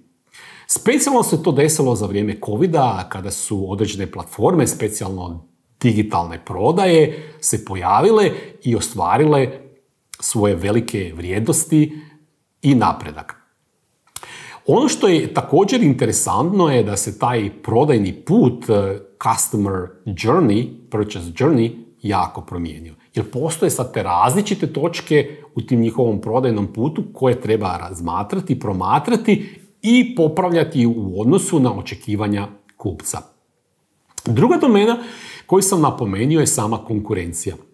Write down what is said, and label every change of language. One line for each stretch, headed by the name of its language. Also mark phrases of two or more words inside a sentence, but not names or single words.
Croatian: Specijalno se to desilo za vrijeme COVID-a, kada su određene platforme, specijalno digitalne prodaje, se pojavile i ostvarile svoje velike vrijednosti i napredak. Ono što je također interesantno je da se taj prodajni put,
English: customer journey, purchase journey,
Croatian: jako promijenio. Jer postoje sad te različite točke u tim njihovom prodajnom putu koje treba razmatrati, promatrati i popravljati u odnosu na očekivanja kupca. Druga domena koju sam napomenuo je sama konkurencija.